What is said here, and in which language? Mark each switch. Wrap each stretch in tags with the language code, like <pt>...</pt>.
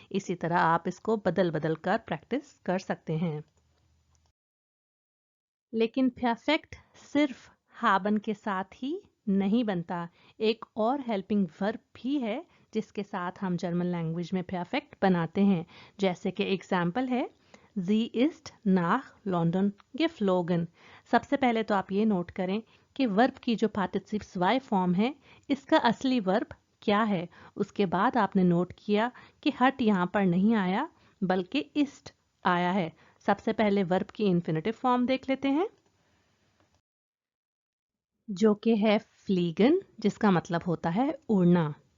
<hi>इसी तरह आप इसको बदल बदल कर प्रैक्टिस कर सकते हैं। लेकिन परफेक्ट सिर्फ हाबन के साथ ही नहीं बनता। एक और हेल्पिंग वर्ब भी है जिसके साथ हम जर्मन लैंग्वेज में परफेक्ट बनाते हैं। जैसे कि एग्जाम्पल है</hi> <de>Sie ist nach London geflogen।</de> <hi>सबसे पहले तो आप ये नोट करें कि वर्ब की जो पार्टिसिप स्वाई फॉर्म है इसका असली वर्ब क्या है। उसके बाद आपने नोट किया कि हट यहाँ पर नहीं आया बल्कि ist आया है। सबसे पहले वर्ब की इन्फिनेटिव फॉर्म देख लेते हैं, जो कि है फ्लीगन, जिसका मतलब होता है उड़ना।</hi>